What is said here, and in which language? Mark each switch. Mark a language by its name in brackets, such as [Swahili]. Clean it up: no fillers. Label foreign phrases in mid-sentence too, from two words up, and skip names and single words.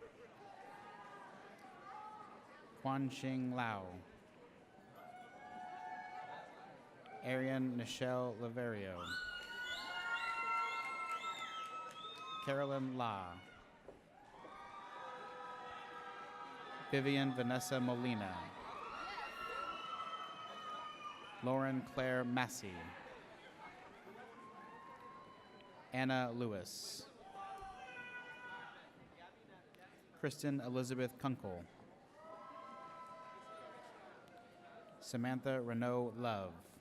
[English] Quan Xing Lao. Arian Nichelle Laverio. Carolyn La. Vivian Vanessa Molina. Lauren Claire Massey. Anna Lewis. Kristen Elizabeth Kunkel. Samantha Renault Love.